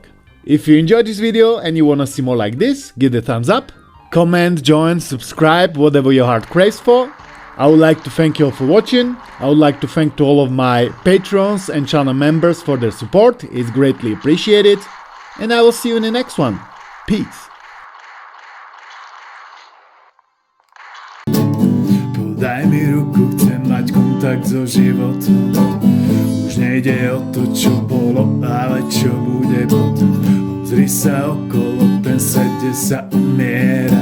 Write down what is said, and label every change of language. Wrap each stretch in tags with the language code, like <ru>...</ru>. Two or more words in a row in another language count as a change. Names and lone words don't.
<en>If you enjoyed this video and you wanna see more like this, give it a thumbs up, comment, join, subscribe, whatever your heart craves for. I would like to thank you all for watching. I would like to thank to all of my patrons and channel members for their support, it's greatly appreciated. And I will see you in the next one. Peace.</en> <sk>Podaj mi ruku, chcem mať kontakt so životom. Už nejde o to, čo bolo, ale čo bude potom. Obzri sa okolo, ten svet, kde sa umiera.</sk>